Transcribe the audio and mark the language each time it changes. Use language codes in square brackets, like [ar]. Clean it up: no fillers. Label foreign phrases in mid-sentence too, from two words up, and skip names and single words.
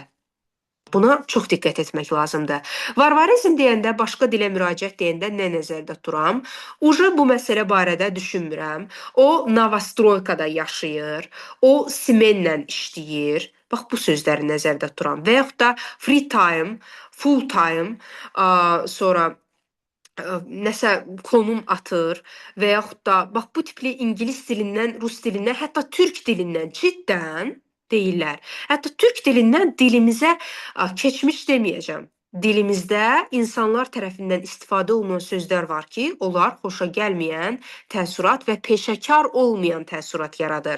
[az] Buna çox diqqət etmək lazımdır. Varvarizm deyəndə, başqa dilə müraciət deyəndə nə nəzərdə tuturam? Uca bu məsələ barədə düşünmürəm. O, Novostroykada yaşayır, o, Simenlə işləyir. Bax, bu sözləri nəzərdə tuturam. Və yaxud da [en] free time, full time, [az] sonra nəsə konum atır və yaxud da bax bu tipli ingilis dilindən, rus dilindən, hətta türk dilindən ciddən deyirlər. Hətta türk dilindən dilimizə keçmiş deməyəcəm. Dilimizdə insanlar tərəfindən istifadə olunan sözlər var ki, onlar xoşa gəlməyən təəssürat və peşəkar olmayan təəssürat yaradır.